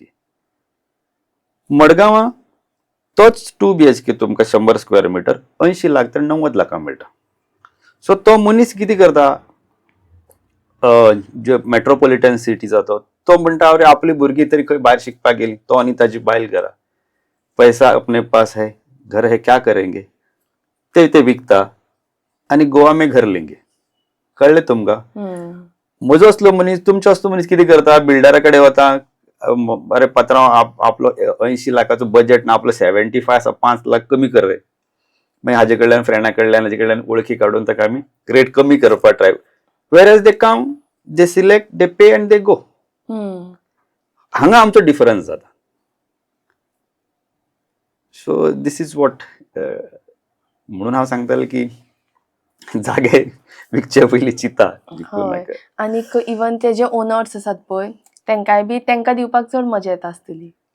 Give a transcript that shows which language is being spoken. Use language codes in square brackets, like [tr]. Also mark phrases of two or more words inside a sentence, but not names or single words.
[kok] मडगांवां तोच 2 BHK तुमकां 100 स्क्वेअर मिटर 80 लाख तर 90 लाखां मेळटा. सो तो मनीस कितें करता, जे [en] metropolitan cities [kok] जाता तो म्हणटा अरे आपली भुरगीं तरी खंय भायर शिकपाक गेली, तो आनी ताजी बायल घरा, [hi] पैसा अपने पास है, घर है, क्या करेंगे, [kok] ते विकता आनी [hi] गोवा में घर लेंगे. [kok] कळ्ळें तुमकां. म्हजो असलो मनीस, तुमचो असलो मनीस कितें करता, बिल्डरा कडेन वता, अरे पात्रांव आपलो 80 लाखाचो बजेट ना, आपलो 75 आसा, 5 लाख कमी कर रे. मागीर हाजे कडल्यान, फ्रेंडा कडल्यान, हाजे कडल्यान वळखी काडून ताका आमी रेट कमी करपाक ट्राय. [en] Whereas they come, they select, they pay and they go. [kok] हांगा आमचो डिफरन्स जाता. [en] So this is what. [kok] म्हणून हांव सांगतालो की जागे विकचे पयलीं चिंता. आनीक इवन ते जे ओनर्स आसात पळय, तेंकाय बी तेंकां दिवपाक चड मजा येता आसतली.